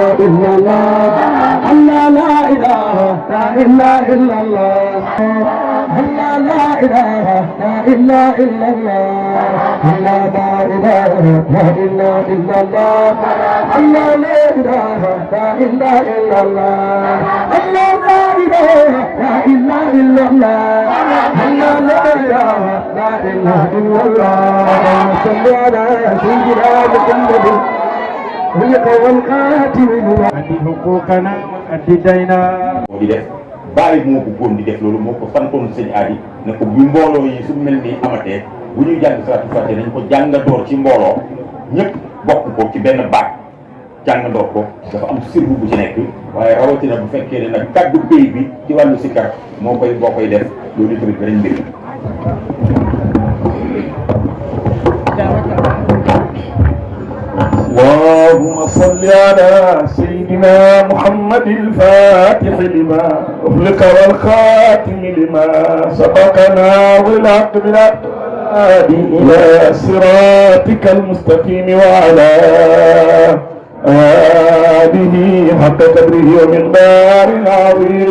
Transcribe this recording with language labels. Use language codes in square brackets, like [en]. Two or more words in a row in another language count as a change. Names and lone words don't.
[ar] الله الله لا إله إلا الله الله لا إله إلا الله الله لا إله إلا الله الله لا إله إلا الله الله لا إله إلا الله الله لا إله إلا الله صل على سيدنا محمد أد حقوقنا أد ديننا [wo] di def bàyyi moo ko góom di def loolu moo ko santoon sëñ Adi ne ko bu mbooloo yi su mel ni amatee bu ñuy jàng salaatu fàtte nañ ko jàngandoor ci mbooloo ñëpp bokk ko ci benn baat jàngandoor ko dafa am sirru bu ci nekk waaye rawatina bu fekkee ne nag kaddu béy bi ci wàllu sikkar moo koy boo koy def loolu tamit beneen mbir la. [ar] اللهم صل على سيدنا محمد الفاتح لما أغلق والخاتم لما سبقنا والحق بالحق إلى صراطك المستقيم وعلى آله حق قدره ومقدار عظيم.